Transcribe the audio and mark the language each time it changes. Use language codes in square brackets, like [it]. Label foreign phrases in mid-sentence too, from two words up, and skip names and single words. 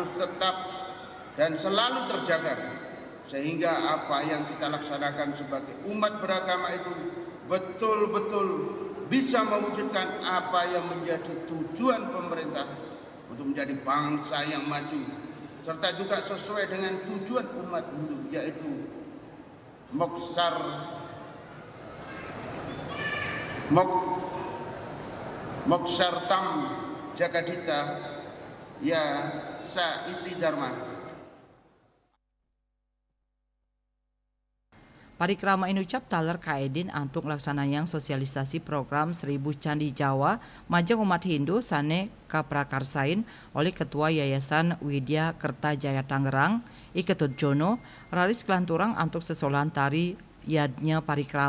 [id] tetap dan selalu terjaga, sehingga apa yang kita laksanakan sebagai umat beragama itu betul-betul bisa mewujudkan apa yang menjadi tujuan pemerintah untuk menjadi bangsa yang maju, serta juga sesuai dengan tujuan umat Hindu, yaitu [sa] मोक्षार्थं जगद्धिताय च इति धर्मः. [ban] Parikrama inucap taler kaedin antuk laksanayang sosialisasi program 1000 Candi Jawa majeng umat Hindu sane kaprakarsain oleh Ketua Yayasan Widya Kertajaya Tangerang Iketut Jono raris kelanturang antuk sesolan tari yadnya parikrama.